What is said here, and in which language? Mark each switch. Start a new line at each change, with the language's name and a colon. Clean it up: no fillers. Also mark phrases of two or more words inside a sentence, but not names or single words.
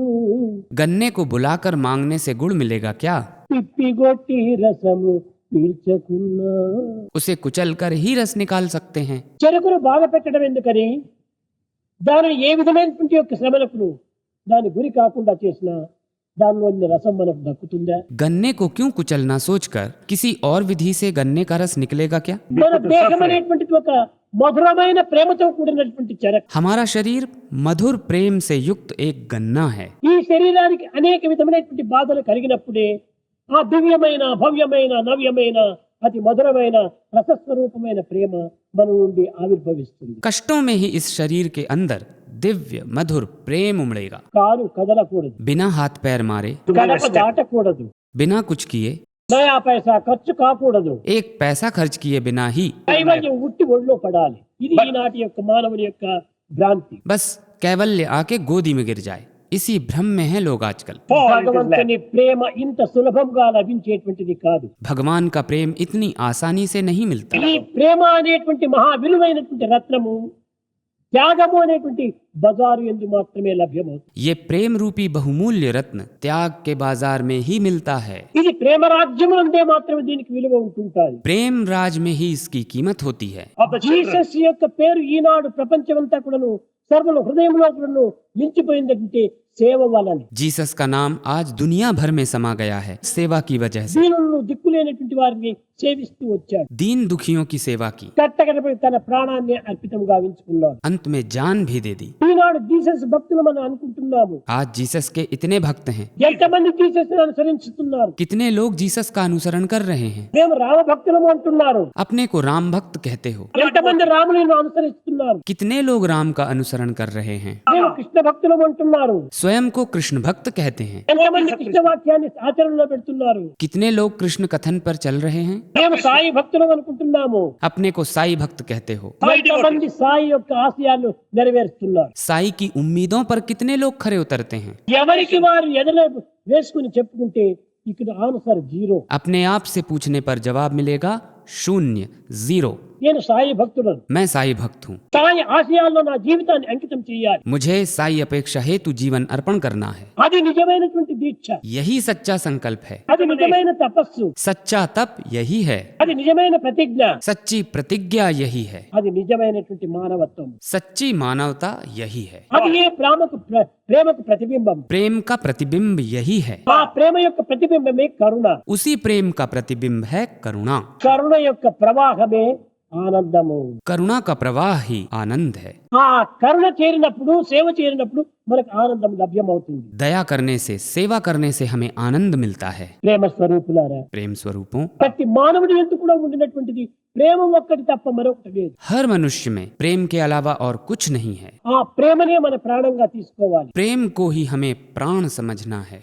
Hindi: गन्ने को बुलाकर मांगने से गुड़ मिलेगा क्या?
Telugu: పిప్పిగొట్టి రసము పీల్చకున్నా.
Hindi: उसे कुचल कर ही रस निकाल सकते हैं।
Telugu: చెరుకును బాధ పెట్టడం ఎందుకని దానిని ఏ విధమైనటువంటి యొక్క శ్రమలకు దాని గురి కాకుండా చేసిన దానిలోని రసం మనకు దక్కుతుందా?
Hindi: गन्ने को क्यों कुचलना सोचकर किसी और विधि से गन्ने का रस निकलेगा क्या?
Telugu: మన దేహం అనేటువంటిది ఒక మధురమైన ప్రేమతో కూడినటువంటి చెరకు.
Hindi: हमारा शरीर मधुर प्रेम से युक्त एक गन्ना है।
Telugu: ఈ శరీరానికి అనేక విధమైనటువంటి బాధలు కలిగినప్పుడే ఆ దివ్యమైన భవ్యమైన నవ్యమైన అతి మధురమైన రసస్వరూపమైన ప్రేమ మన నుండి ఆవిర్భవిస్తుంది.
Hindi: कष्टों में ही इस शरीर के अंदर दिव्य मधुर प्रेम उमड़ेगा।
Telugu: కాలు కదలకూడదు,
Hindi: बिना हाथ पैर मारे,
Telugu: గడప దాటకూడదు,
Hindi: बिना कुछ किए,
Telugu: నయా పైసా ఖర్చు కాకూడదు,
Hindi: एक पैसा खर्च किए बिना ही
Telugu: కైవల్యం ఉట్టి ఒళ్ళో పడాలి. ఇది ఈనాటి యొక్క మానవుని యొక్క భ్రాంతి.
Hindi: बस कैवल्य आके गोदी में गिर जाए, इसी भ्रम में है लोग आजकल।
Telugu: భగవంతుని ప్రేమ ఇంత సులభంగా లభించేటువంటిది కాదు.
Hindi: भगवान का प्रेम इतनी आसानी से नहीं मिलता।
Telugu: ఈ ప్రేమ అనేటువంటి మహా విలువైనటువంటి రత్నము త్యాగము అనేటువంటి బజారు యందు మాత్రమే లభ్యమవుతుంది.
Hindi: ये प्रेम रूपी बहुमूल्य रत्न त्याग के बाजार में ही मिलता है।
Telugu: ఇది ప్రేమ రాజ్యమునందే మాత్రమే దీనికి విలువ ఉంటుంటాది.
Hindi: प्रेम राज में ही इसकी कीमत होती है।
Telugu: జీసస్ యొక్క పేరు ఈనాడు ప్రపంచమంతా కూడాను సర్వుల హృదయంలో కూడాను నిలిచిపోయిందంటే సేవ వలన.
Hindi: जीसस का नाम आज दुनिया भर में समा गया है सेवा की वजह से।
Telugu: దీనులను దిక్కులేనటువంటి వారిని సేవిస్తూ వచ్చాడు.
Hindi: दीन दुखियों की सेवा की,
Telugu: కట్టకడపై తన ప్రాణాన్ని అర్పితం గావించుకున్నాడు.
Hindi: अंत में जान भी दे दी।
Telugu: ఈనాడు జీసస్ భక్తులు మనం అనుకుంటున్నాము.
Hindi: आज जीसस के इतने भक्त हैं,
Telugu: ఎంతమంది జీసస్ అనుసరిస్తున్నారు?
Hindi: कितने लोग जीसस का अनुसरण कर रहे हैं।
Telugu: మేము రామ భక్తులము అంటున్నారు.
Hindi: अपने को राम भक्त कहते हो।
Telugu: ఎంతమంది రాములను అనుసరిస్తున్నారు?
Hindi: कितने लोग राम का अनुसरण कर रहे हैं।
Telugu: మేము కృష్ణ భక్తులము అంటున్నారు.
Hindi: स्वयं को कृष्ण भक्त कहते हैं।
Telugu: ఎంతమంది కృష్ణ వాక్యాన్ని ఆచరణలో పెడుతున్నారు?
Hindi: कितने लोग कृष्ण कथन पर चल रहे हैं।
Telugu: మేము సాయి భక్తులం అనుకుంటున్నాము.
Hindi: अपने को साई भक्त कहते हो।
Telugu: ఎంతమంది సాయి యొక్క ఆశయాలు నెరవేరుస్తున్నారు?
Hindi: साई की उम्मीदों पर कितने लोग खरे उतरते हैं।
Telugu: ఎవరికి వారు ఎదల వేసుకుని చెప్పుకుంటే ఇక్కడ
English: answer zero.
Hindi: अपने आप से पूछने पर जवाब मिलेगा शून्य, जीरो।
Telugu: నేను సాయి భక్తులను,
Hindi: मैं साई भक्त हूँ।
Telugu: సాయి ఆశయాల్లో నా జీవితాన్ని అంకితం చేయాలి.
Hindi: मुझे साई अपेक्षा हेतु जीवन अर्पण करना है।
Telugu: అది నిజమైనటువంటి దీక్ష,
Hindi: यही सच्चा संकल्प है।
Telugu: అది నిజమైన తపస్సు,
Hindi: सच्चा तप यही है।
Telugu: అది నిజమైన ప్రతిజ్ఞ,
Hindi: सच्ची प्रतिज्ञा यही है।
Telugu: అది నిజమైనటువంటి మానవత్వం.
Hindi: सच्ची मानवता यही है।
Telugu: అది ఏ ప్రేమకు ప్రతిబింబం.
Hindi: प्रेम का प्रतिबिंब यही है।
Telugu: ఆ ప్రేమ యొక్క ప్రతిబింబమే కరుణ.
Hindi: उसी प्रेम का प्रतिबिंब है करुणा।
Telugu: కరుణ యొక్క ప్రవాహమే ఆనందము.
Hindi: करुणा का प्रवाह ही आनंद है।
Telugu: ఆ కరుణ చేరినప్పుడు, సేవ చేరినప్పుడు మనకు ఆనందం లభ్యమవుతుంది.
Hindi: दया करने से, सेवा करने से हमें आनंद मिलता है।
Telugu: ప్రేమ స్వరూపులారా,
Hindi: प्रेम स्वरूपों,
Telugu: ప్రతి మానవుడి ఎందుకు కూడా ఉండినటువంటిది ప్రేమ ఒక్కటి తప్ప మరొకటి లేదు.
Hindi: हर मनुष्य में प्रेम के अलावा और कुछ नहीं है।
Telugu: ఆ ప్రేమనే మన ప్రాణంగా తీసుకోవాలి.
Hindi: प्रेम को ही हमें प्राण समझना है।